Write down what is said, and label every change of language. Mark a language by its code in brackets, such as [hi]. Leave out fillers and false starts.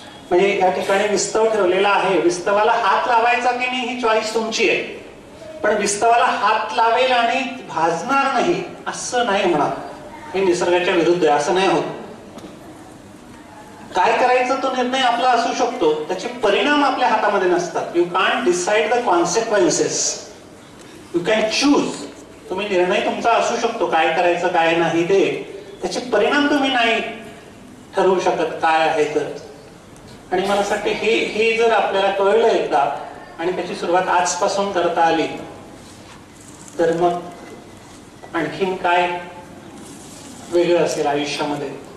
[mr] म्हणजे या ठिकाणी विस्तव ठेवलेला आहे, विस्तवाला हात लावायचा की नाही ही चॉईस तुमची आहे. पण विस्तवाला हात लावेल आणि भाजणार नाही असं नाही म्हणा, हे निसर्गाच्या विरुद्ध आहे. असं नाही होत. काय करायचं तो निर्णय आपला असू शकतो, त्याचे परिणाम आपल्या हातामध्ये नसतात. [en] You can't decide the consequences, you can choose. [mr] तुम्ही निर्णय तुमचा असू शकतो काय करायचं काय नाही ते, त्याचे परिणाम तुम्ही नाही ठरवू शकत काय आहे तर. आणि मला असं वाटतं हे जर आपल्याला कळलं एकदा आणि त्याची सुरुवात आजपासून करता आली तर मग आणखीन काय वेगळं असेल आयुष्यामध्ये.